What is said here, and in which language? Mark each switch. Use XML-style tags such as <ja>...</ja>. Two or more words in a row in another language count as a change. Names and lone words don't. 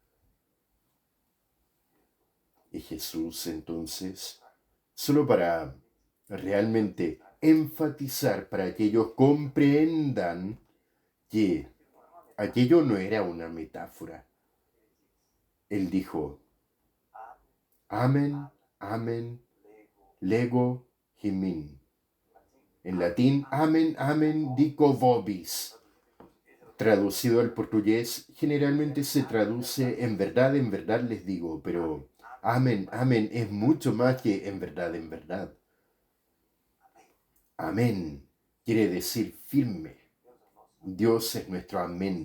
<es>Y Jesús entonces, solo para realmente enfatizar, para que ellos comprendan que aquello no era una metáfora, él dijo,</es> <el>Ἀμὴν ἀμὴν λέγω ὑμῖν.</el> <es>En latín,</es> <la>amen, amen, dico vobis.</la> <es>Traducido al portugués, generalmente se traduce en verdad les digo, pero amen, amen es mucho más que en verdad. Amén quiere decir firme. Dios es nuestro amén.</es>